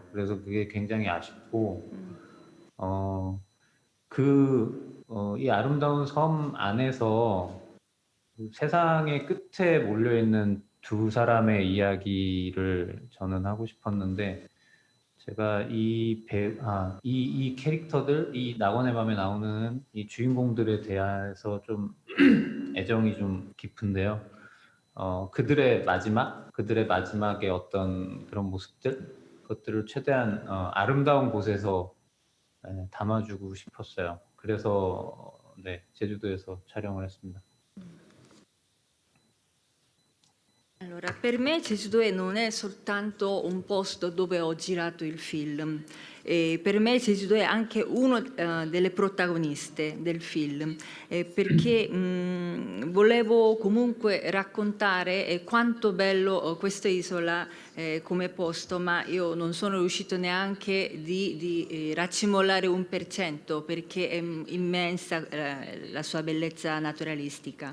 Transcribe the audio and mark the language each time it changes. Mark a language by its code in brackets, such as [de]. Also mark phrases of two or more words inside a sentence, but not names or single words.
[ko] 그래서 그게 굉장히 아쉽고 이 아름다운 섬 안에서 세상의 끝에 몰려있는 두 사람의 이야기를 저는 하고 싶었는데 제가 이 캐릭터들, 이 낙원의 밤에 나오는 이 주인공들에 대해서 좀 애정이 좀 깊은데요. 그들의 마지막의 어떤 그런 모습들, 그것들을 최대한 아름다운 곳에서 담아주고 싶었어요. 그래서 제주도에서 촬영을 했습니다. [it] Allora, per me Jeju-do non è soltanto un posto dove ho girato il film, per me Jeju-do è anche una delle protagoniste del film, perché volevo comunque raccontare quanto bello questa isola come posto, ma io non sono riuscito neanche di raccimolare 1% perché è immensa la sua bellezza naturalistica.